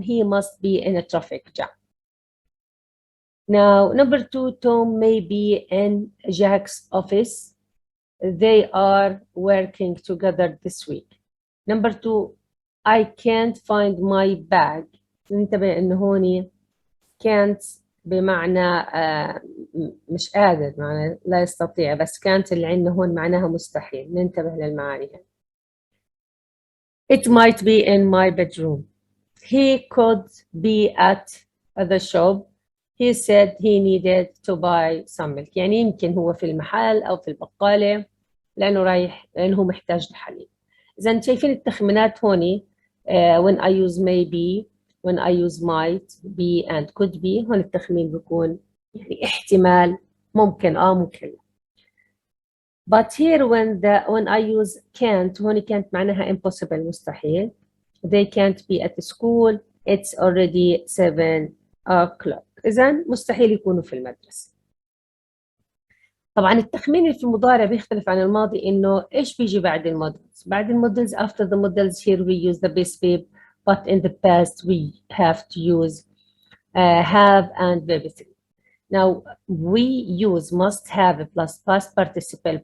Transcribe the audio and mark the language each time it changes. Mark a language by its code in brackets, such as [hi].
[en] He must be in a traffic jam. Now, number two, Tom may be in Jack's office. They are working together this week. Number two, I can't find my bag. [ar] ننتبه إنه هوني can't بمعنى مش قادر، معنى لا يستطيع، بس can't اللي عندنا هون معناها مستحيل. ننتبه للمعاني هاي. [en] It might be in my bedroom. He could be at the shop. He said he needed to buy some milk. [ar] يعني يمكن هو في المحل أو في البقالة لأنه محتاج لحليب. إذا شايفين التخمينات هوني [en] when I use maybe, when I use might be and could be، [ar] هون التخمين بيكون يعني احتمال ممكن ممكن. [en] But here when I use can't، هون can't معناها impossible مستحيل. They can't be at the school. It's already 7 o'clock. [ar] إذا مستحيل يكونوا في المدرسة. طبعا التخمين اللي في المضارع بيختلف عن الماضي إنه إيش بيجي بعد المودلز؟ [en] بعد المودلز after the models here we use the base verb, but in the past we have to use have and verb 3. Now we use must have plus past participle.